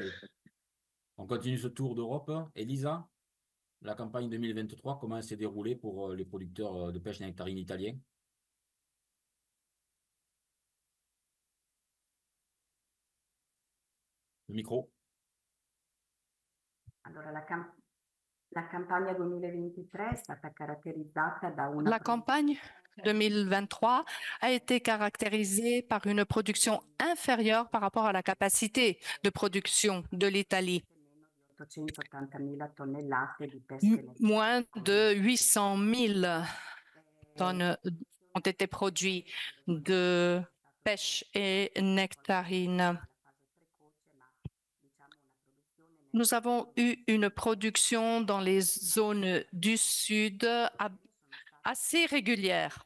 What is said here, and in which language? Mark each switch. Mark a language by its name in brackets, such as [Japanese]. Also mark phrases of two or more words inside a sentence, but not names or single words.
[French] Grèce. On continue ce tour d'Europe. Elisa, la campagne 2023, comment elle s'est déroulée pour les producteurs de pêche nectarine italiens? Le micro. [Italian] Allora, la campagna 2023 è stata caratterizzata da una [French] La campagne 2023 a été caractérisée par une production inférieure par rapport à la capacité de production de l'Italie. [Italian] meno di 880.000 tonnellate di pesche [French] Moins de 800 000 tonnes [Italian] nectarine. [French] ont été produites de pêche et nectarine. Nous avons eu une production dans les zones du sud assez régulière.